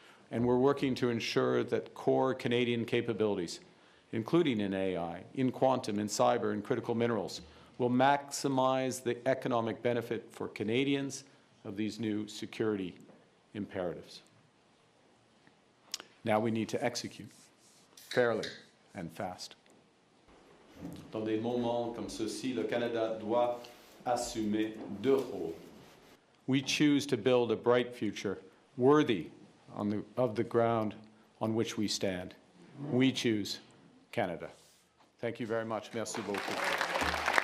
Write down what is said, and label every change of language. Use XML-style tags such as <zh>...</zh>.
<en>And we're working to ensure that core Canadian capabilities, including in AI, in quantum, in cyber, in critical minerals, will maximize the economic benefit for Canadians of these new security imperatives. Now we need to execute fairly and fast.</en> <fr>Dans des moments comme ceux-ci, le Canada doit assumer deux rôles.</fr> <en>We choose to build a bright future worthy of the ground on which we stand. We choose Canada. Thank you very much.</en> <fr>Merci beaucoup.</fr>